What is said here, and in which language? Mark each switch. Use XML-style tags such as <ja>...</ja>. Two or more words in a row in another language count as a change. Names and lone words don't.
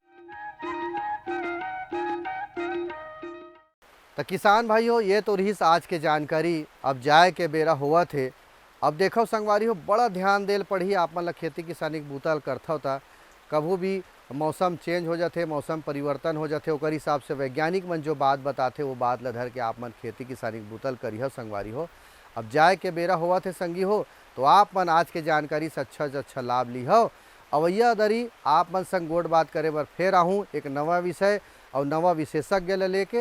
<hne>तो किसान भाइयों, ये तो रही आज के जानकारी। अब जाए के बेरा हुआ थे। अब देखो संगवारी हो, बड़ा ध्यान देल पड़ी आप मतलब खेती किसानी के बूतल करता होता। कभी भी मौसम चेंज हो जाते, मौसम परिवर्तन हो जाते, ओकर हिसाब से वैज्ञानिक मन जो बात बताते वो बात ल धर के आप मन खेती किसानी के बूतल करी हो संगवारी हो। अब जाए के बेरा हुआ थे संगी हो, तो आप मन आज के जानकारी से अच्छा लाभ ली हो। अवैया दरी आप मन संग गोड़ बात करे बर फिर आहूँ एक नवा विषय और नवा विशेषज्ञ लेके।</hne>